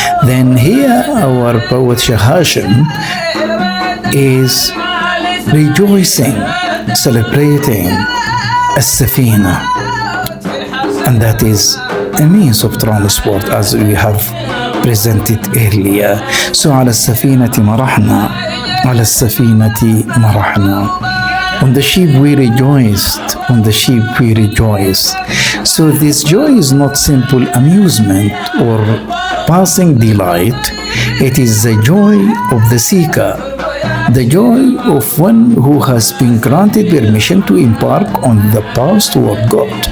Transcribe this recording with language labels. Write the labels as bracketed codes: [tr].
[en] Then here our poet Sheikh Hashim is rejoicing, celebrating السفينة, and that is a means of transport as we have presented earlier. [ar] So على السفينة مرحنا على السفينة مرحنا. [en] On the ship we rejoiced, on the ship we rejoiced. So this joy is not simple amusement or passing delight. It is the joy of the seeker, the joy of one who has been granted permission to embark on the path toward God.